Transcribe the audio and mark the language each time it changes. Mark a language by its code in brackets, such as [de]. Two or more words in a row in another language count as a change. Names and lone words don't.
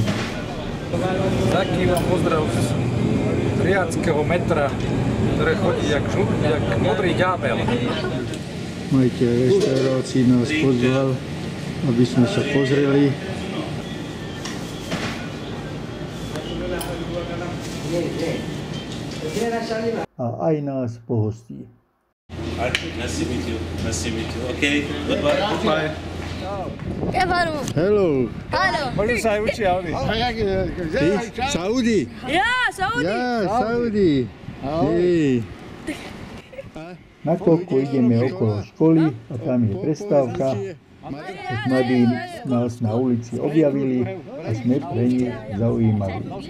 [sk] Taký vám pozdrav z Riadského metra, ktoré chodí jak modrý ďábel. Majiteľ reštaurácií nás pozval, aby sme sa pozreli. A aj nás pohostí. [en] Nice to meet you. Nice to meet you. Okay, goodbye. Hello. Hallo. [sk] Možno sa aj učia oni. Saudi? Ja, Saudi. Saudi. Hej. Nakoľko ideme okolo školy a tam je prestávka, tak mladí nás na ulici objavili a sme pre nich zaujímaví.